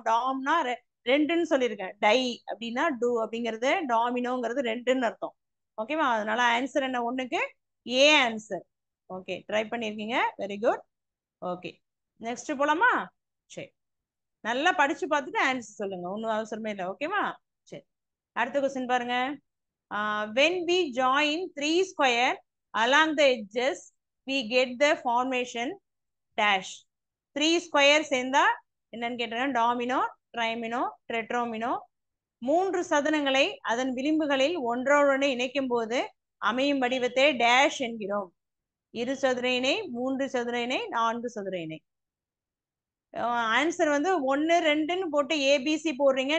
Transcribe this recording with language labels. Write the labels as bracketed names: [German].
[Tamil] டாம்னா 2ன்னு சொல்லியிருக்கேன். டை அப்படின்னா டூ அப்படிங்கிறது, டாமினோங்கிறது 2ன்னு அர்த்தம். ஓகேவா? அதனால ஆன்சர் என்ன, 1க்கு ஏ ஆன்சர். ஓகே, ட்ரை பண்ணிருக்கீங்க, வெரி குட். ஓகே, நெக்ஸ்ட் போலாமா? சரி, நல்லா படிச்சு பார்த்துட்டு ஆன்சர் சொல்லுங்க, ஒன்றும் அவசரமே இல்லை. ஓகேவா? சரி, அடுத்த கொஸ்டின் பாருங்க. [English] when we join 3 square along the edges we get the formation dash. [Tamil] 3 square சேர்ந்தா என்னன்னு கேட்டேன், டாமினோ, ட்ரைமினோ, டெட்ரோமினோ. 3 சதுரங்களை அதன் விளிம்புகளில் ஒன்றோடொன்று இணைக்கும் போது அமையும் வடிவத்தை டேஷ் என்கிறோம். 2 சதுர இணை, 3 சதுர இணை, 4 சதுர இணை. ஆன்சர் வந்து 1 2ன்னு போட்டு ஏபிசி போடுறீங்க.